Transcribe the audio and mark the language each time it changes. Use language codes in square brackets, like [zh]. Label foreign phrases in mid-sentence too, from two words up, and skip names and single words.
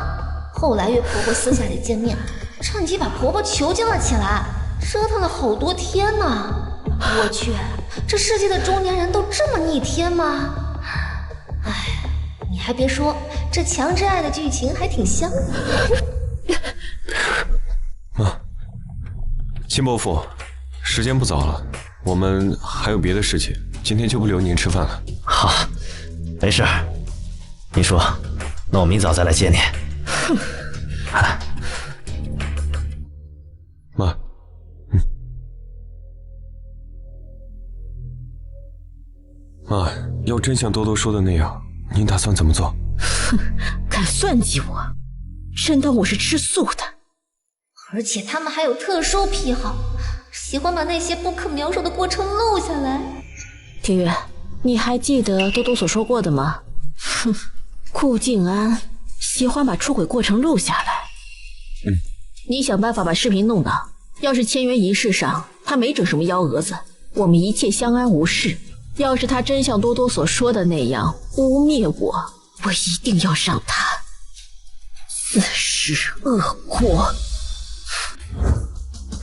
[zh] 後來約婆婆私下裡見面，趁機把婆婆囚禁了起來，折騰了好多天呢。我去，這世界的中年人都這麼逆天嗎？哎，你還別說，這強制愛的劇情還挺香的。媽，秦伯父，時間不早了，我們還有別的事情，今天就不留您吃飯了。好，沒事。你說，那我明早再來接你。哼。媽，媽，要真像多多說的那樣，您打算怎麼做？哼，敢算計我，真當我是吃素的。而且他們還有特殊癖好，喜歡把那些不可描述的過程錄下來。庭月，你還記得多多所說過的嗎？哼，顧靜安喜歡把出軌過程錄下來。你想辦法把視頻弄到，要是簽約儀式上他沒整什麼幺蛾子，我們一切相安無事。要是他真像多多所說的那樣污衊我，我一定要讓他自食惡果。